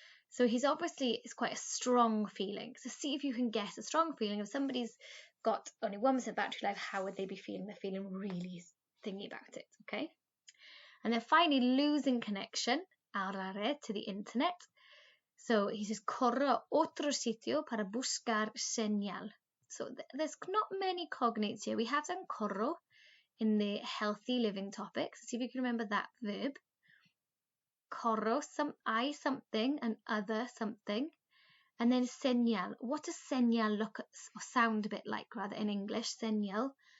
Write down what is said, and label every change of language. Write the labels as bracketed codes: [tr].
[en] So he's obviously, it's quite a strong feeling. So see if you can guess a strong feeling. If somebody's got only 1% battery life, how would they be feeling? They're feeling really thingy about it, okay? And then finally, losing connection, [es] a la red, [en] to the internet. So he says, [es] corro a otro sitio para buscar señal. [en] So there's not many cognates here. We have done corro in the healthy living topic. So see if you can remember that verb. Corro, I something and other something. And then señal. What does señal look or sound a bit like, rather, in English? Señal.